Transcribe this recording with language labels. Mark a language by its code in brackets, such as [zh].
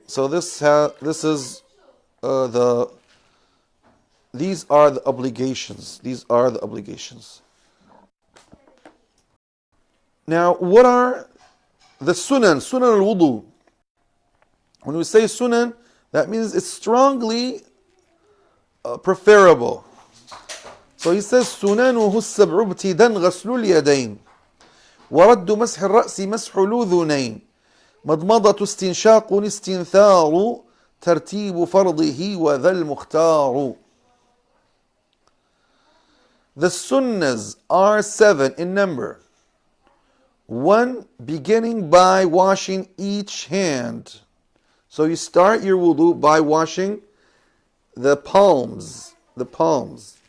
[en] So these are the obligations. These are the obligations. Now, what are the sunan al-wudu? When we say sunan, that means it's strongly preferable. So he says, [ar] سننه السبع ابتداء غسل اليدين ورد مسح الرأس مسح الأذنين مضمضة استنشاق استنثار ترتيب فرضه وذا المختار. [en] The sunnahs are 7 in number. 1, beginning by washing each hand. So you start your wudu by washing the palms. The palms.